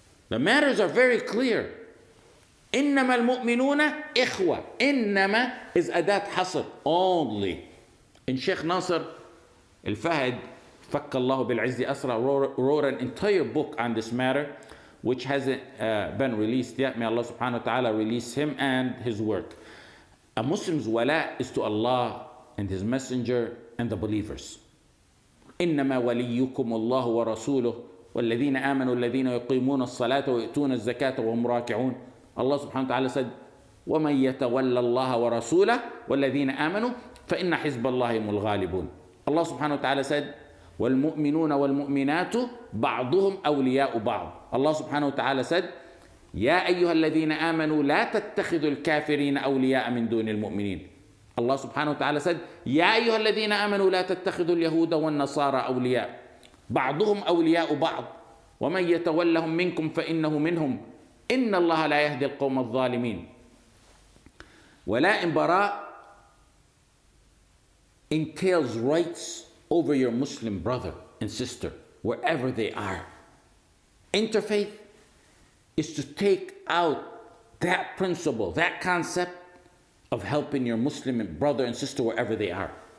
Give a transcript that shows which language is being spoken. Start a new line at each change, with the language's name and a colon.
English: The matters are very clear.
Arabic: إنما المؤمنون إخوة. إنما is أداة حصر.
English: Only. And Sheikh Nasr al-Fahd,
Arabic: فك الله بالعز أسرى,
English: wrote an entire book on this matter, which hasn't been released yet. May Allah subhanahu wa ta'ala release him and his work. A Muslim's wala is to Allah and His Messenger and the believers.
Arabic: إنما وليكم الله ورسوله والذين آمنوا الذين يقيمون الصلاة ويؤتون الزكاة وهم راكعون.
English: Allah subhanahu wa ta'ala said,
Arabic: وَمَنْ يَتَوَلَّ اللَّهَ وَرَسُولَهُ وَالَّذِينَ آمَنُوا فَإِنَّ حِزْبَ اللَّهِ هُمُ الْغَالِبُونَ.
English: Allah subhanahu wa ta'ala said,
Arabic: وَالْمُؤْمِنُونَ وَالْمُؤْمِنَاتُ بَعْضُهُمْ أَوْلِيَاءُ بَعْضٍ.
English: Allah subhanahu wa ta'ala said,
Arabic: يَا أَيُّهَا الَّذِينَ آمَنُوا لَا تَتَّخِذُوا الْكَافِرِينَ أَوْلِيَاءَ مِنْ دُونِ الْمُؤْمِنِينَ.
English: Allah subhanahu wa ta'ala said,
Arabic: يَا أَيُّهَا الَّذِينَ آمَنُوا لَا تَتَّخِذُوا الْيَهُودَ وَالنَّصَارَى أَوْلِيَاءَ بَعْضُهُمْ أَوْلِيَاءُ بَعْضٍ وَمَنْ يَتَوَلَّهُمْ مِنْكُمْ فَإِنَّهُ مِنْهُمْ إِنَّ اللَّهَ لَا يَهْدِي الْقَوْمَ الظَّالِمِينَ.
English: Wala and bara entails rights over your Muslim brother and sister, wherever they are. Interfaith is to take out that principle, that concept of helping your Muslim brother and sister wherever they are.